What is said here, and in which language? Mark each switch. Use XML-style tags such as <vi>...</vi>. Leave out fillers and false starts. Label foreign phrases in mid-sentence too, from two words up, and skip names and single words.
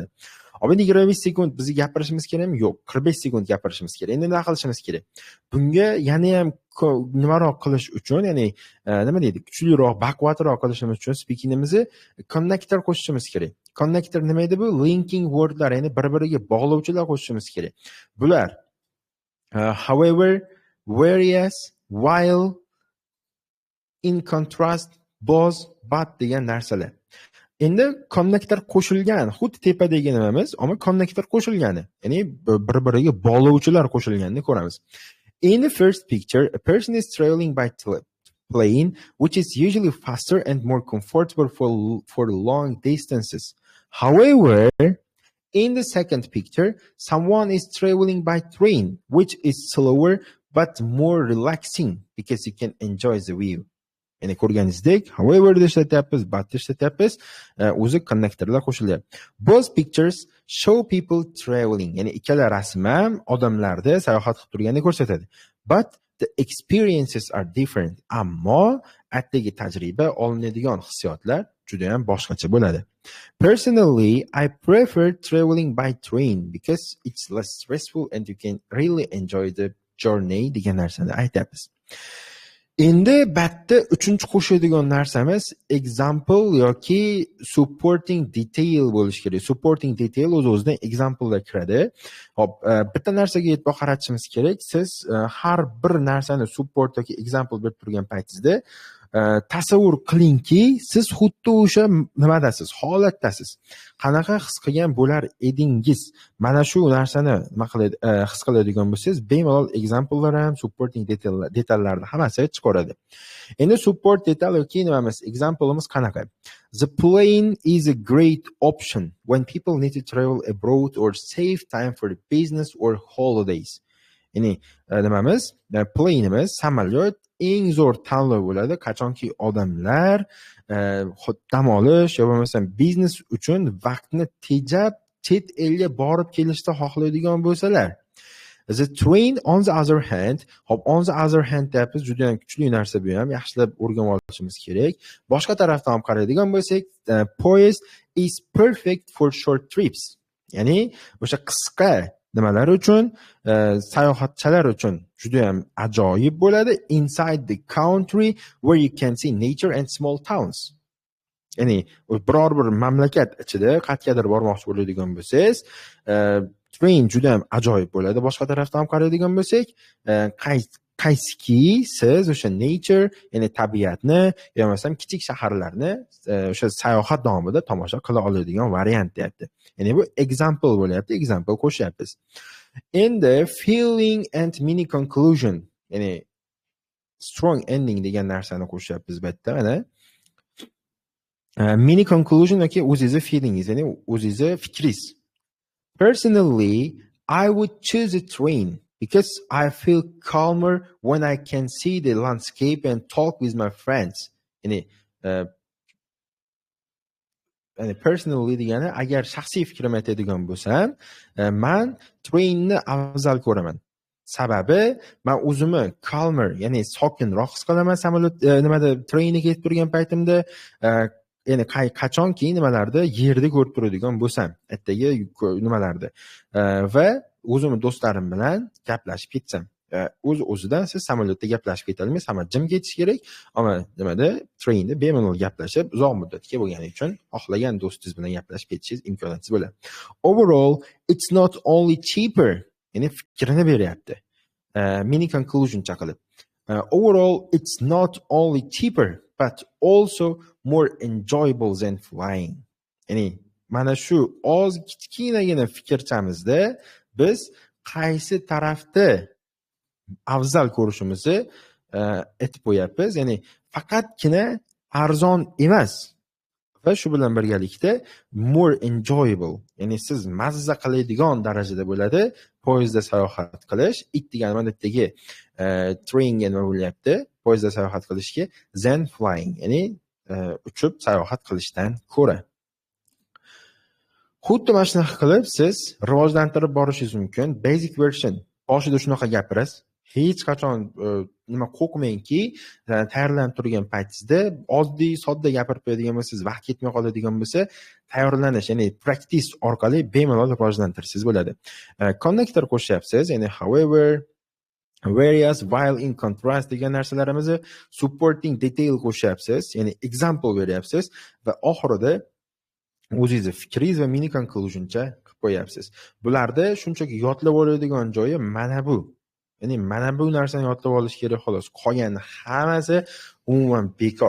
<uz>Endi 25 sekund biz gapirishimiz kerakmi? Yo'q, 45 sekund gapirishimiz kerak. Endi nima qilishimiz kerak? Bunga yana ham nimaroq qilish uchun, ya'ni nima deydi, kuchliroq, baquvvatroq qilishimiz uchun speakingimizni connector qo'shishimiz kerak. Connector nima edi bu?</uz> <en>Linking wordlar,</en> <uz>ya'ni bir-biriga bog'lovchilar qo'shishimiz kerak. Bular</uz> <en>however, whereas, while, in contrast, both, but</en> <uz>degan narsalar. Endi connector qo'shilgan, xuddi tepadagi nimamiz, ammo connector qo'shilgani, ya'ni bir-biriga bog'lovchilar qo'shilganini ko'ramiz.</uz> <en>In the first picture, a person is traveling by plane, which is usually faster and more comfortable for long distances. However, in the second picture, someone is traveling by train, which is slower but more relaxing because you can enjoy the view.</en> <uz>Ya'ni ko'rganingizdek, however deb ishlatyapmiz, but deb ishlatyapmiz, o'zi connectorlar qo'shilyapti.</uz> <en>Both pictures show people traveling.</en> <uz>Ya'ni ikkala rasm ham odamlarda sayohat qilib turganini ko'rsatadi.</uz> <en>But the experiences are different.</en> <uz>Ammo atdagi tajriba, olinadigan hissiyotlar juda ham boshqacha bo'ladi.</uz> <en>Personally, I prefer traveling by train because it's less stressful and you can really enjoy the journey</en> <uz>degan narsani aytamiz. Endi batda uchinchi qo'shadigan narsamiz example yoki</uz> <en>supporting detail</en> <uz>bo'lishi kerak.</uz> <en>Supporting detail</en> <uz>o'z-o'zidan example'lar kiradi. Hop, bitta narsaga e'tibor qaratishimiz kerak. Siz har bir narsani support yoki example berib turgan paytingizda tasavvur qilingki, siz xuddi o'sha nimadasiz, holatdasiz. Qanaqa his qilgan bo'lar edingiz? Mana shu narsani his qiladigan bo'lsangiz, bemalol example'lar ham, supporting detallarni hammasi chiqaradi. Endi</uz> <en>support detail</en> <uz>yoki nimamiz, example'imiz qanaqa?</uz> <en>The plane is a great option when people need to travel abroad or save time for business or holidays.</en> <uz>Ya'ni nimamiz, plane'imiz, samolyot eng zo'r tanlov bo'ladi qachonki odamlar dam olish yoki bo'lmasam biznes uchun vaqtni tejab chet elga borib kelishni xohlaydigan bo'lsalar.</uz> <en>The train on the other hand, on the other hand</en> <uz>deyapmiz, juda ham kuchli narsa bu ham, yaxshilab o'rganib olishimiz kerak. Boshqa tarafdan ham qaraydigan bo'lsak, poyezd</uz> <en>is perfect for short trips.</en> <uz>Ya'ni o'sha qisqa nimalar uchun, sayohatchilar uchun juda ham ajoyib bo'ladi.</uz> <en>Inside the country where you can see nature and small towns.</en> <uz>Ya'ni biror bir mamlakat ichida qayergadir bormoqchi bo'ladigan bo'lsangiz, train juda ham ajoyib bo'ladi. Boshqa tarafdan ham qaraydigan bo'lsak, qaysiki siz o'sha nature, ya'ni tabiatni yoki bo'lmasam kichik shaharlarni o'sha sayohat davomida tomosha qila oladigan variant deyapti. Ya'ni bu example bo'lyapti, example qo'shyapmiz. Endi</uz> <en>feeling and mini conclusion,</en> <uz>ya'ni</uz> <en>strong ending</en> <uz>degan narsani qo'shyapmiz bu yerda. Mana</uz> <en>Mini conclusion</en> <uz>yoki o'zingizni feelingiz, ya'ni o'zingizni fikringiz.</uz> <en>Personally, I would choose a train because I feel calmer when I can see the landscape and talk with my friends.</en> <uz>Ya'ni personally degani agar shaxsiy fikrimni aytadigan bo'lsam, man trainni afzal ko'raman. Sababi men o'zimni calmer, ya'ni sokinroq his qilaman samolyot nimada trainga ketib turgan paytimda, ya'ni qachonki nimalarda yerda ko'rib turadigan bo'lsam, ertaga nimalarda va o'zimni do'stlarim bilan gaplashib ketsam. O'zidan siz samolyotda gaplashib keta olmaysiz, hamma jim ketish kerak, ammo nimada trainda bemalol gaplashib uzoq muddatga bo'lgani uchun xohlagan do'stingiz bilan gaplashib ketishingiz imkoniyatingiz bo'ladi.</uz> <en>Overall, it's not only cheaper,</en> <uz>ya'ni fikrini beryapti.</uz> <en>Mini conclusion</en> <uz>chaqilib.</uz> <en>Overall, it's not only cheaper, but also more enjoyable than flying.</en> <uz>Ya'ni mana shu oz kichkinagina fikrchamizda biz qaysi tarafda afzal ko'rishimizni aytib qo'yapmiz. Ya'ni faqatgina arzon emas va shu bilan birgalikda</uz> <en>more enjoyable,</en> <uz>ya'ni siz mazza qiladigan darajada bo'ladi poyezdda sayohat qilish. Degani mana bittagi trainga nima bo'lyapti? Poyezdda sayohat qilishga</uz> <en>than flying,</en> <uz>ya'ni uchib sayohat qilishdan ko'ra. Xuddi mana shunaqa qilib siz rivojlantirib borishingiz mumkin.</uz> <en>Basic version</en> <uz>boshida shunaqa gapirasiz. Hech qachon nima qo'rqmangki, tayyorlanib turgan paytingizda oddiy sodda gapirib qo'yadigan bo'lsangiz, vaqt ketmay qoladigan bo'lsa, tayyorlanish, ya'ni practice orqali bemalol rivojlantirsangiz bo'ladi. Connector qo'shyapsiz, ya'ni</uz> <en>however, whereas, while, in contrast</en> <uz>degan narsalarimizni</uz> <en>supporting detail</en> <uz>qo'shyapsiz, ya'ni example beryapsiz va oxirida o'zingizni fikringiz va</uz> <en>mini conclusioncha</en> <uz>qilib qo'yapsiz. Bularda shunchaki yodlab oladigan joyi mana bu. Ya'ni mana bu narsani yodlab olish kerak xolos. Qolgani hammasi umuman bekor.</uz>